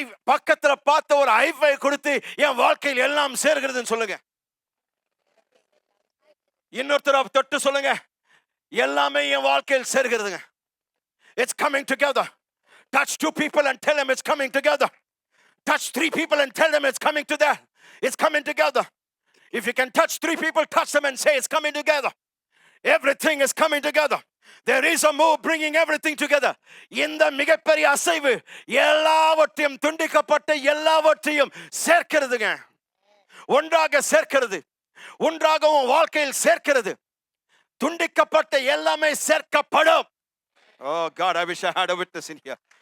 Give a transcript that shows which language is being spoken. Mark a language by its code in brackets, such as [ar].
[ta] பக்கத்துல பார்த்த ஒரு ஹைஃபை கொடுத்து என் வாழ்க்கையில் எல்லாம் சேர்கிறதுன்னு சொல்லுங்க. இன்னொருத்தர் தொட்டு சொல்லுங்க, எல்லாமே என் வாழ்க்கையில் சேர்கிறதுங்க. [en] It's coming together. Touch 2 people and tell them it's coming together. Touch 3 people and tell them it's coming together. It's coming together. If you can touch 3 people, touch them and say it's coming together. Everything is coming together. There is a move bringing everything together. [ta] இந்த மிகப்பெரிய அசைவு எல்லாவற்றையும், துண்டிக்கப்பட்ட எல்லாவற்றையும் சேர்க்கிறதுங்க. ஒன்றாக சேர்க்கிறது, ஒன்றாக உன் வாழ்க்கையில் சேர்க்கிறது. துண்டிக்கப்பட்ட எல்லாமே சேர்க்கப்படும். [en] Oh God, I wish I had a witness in here.